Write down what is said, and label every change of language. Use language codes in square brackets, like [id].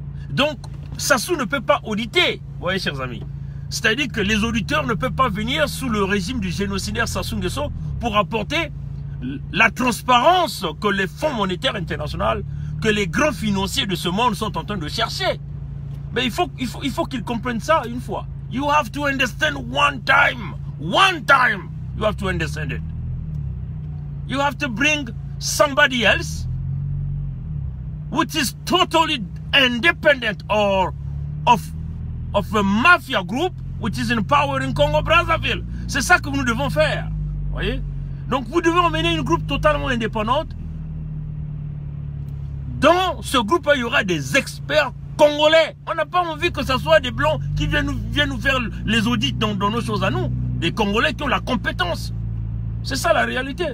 [fr] Donc, Sassou ne peut pas auditer, vous voyez, chers amis. C'est-à-dire que les auditeurs ne peuvent pas venir sous le régime du génocidaire Sassou Nguesso pour apporter la transparence que les fonds monétaires internationaux, que les grands financiers de ce monde sont en train de chercher. Mais il faut qu'ils comprennent ça une fois. [en] You have to understand one time. One time, you have to understand it. You have to bring somebody else which is totally independent or of a mafia group which is in power in Congo-Brazzaville. [fr] C'est ça que nous devons faire. Voyez? Donc vous devez emmener une groupe totalement indépendante. Dans ce groupe, il y aura des experts congolais. On n'a pas envie que ce soit des blancs qui viennent nous faire les audits dans nos choses à nous. Des Congolais qui ont la compétence. C'est ça la réalité.